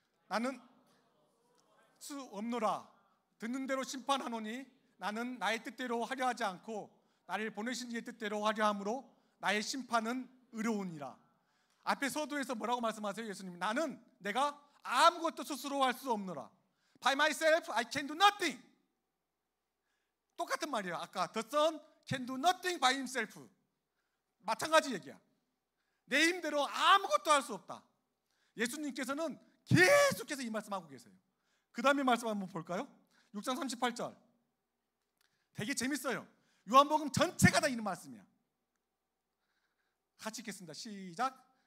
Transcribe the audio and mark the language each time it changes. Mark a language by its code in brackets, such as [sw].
[ko] 나는 수 없노라. 듣는 대로 심판하노니 나는 나의 뜻대로 하려 하지 않고 나를 보내신 이의 뜻대로 하려 함으로 나의 심판은 의로우니라. 앞에 서두에서 뭐라고 말씀하세요? 예수님이 나는 내가 아무것도 스스로 할 수 없노라. [en] By myself I can do nothing. [ko] 똑같은 말이에요. 아까 [en] The Son can do nothing by himself. [ko] 마찬가지 얘기야. 내 힘대로 아무것도 할 수 없다. 예수님께서는 계속해서 이 말씀하고 계세요. 그 다음에 말씀 한번 볼까요? 6장 38절. 되게 재밌어요. 요한복음 전체가 다 있는 말씀이야. 같이 읽겠습니다. 시작.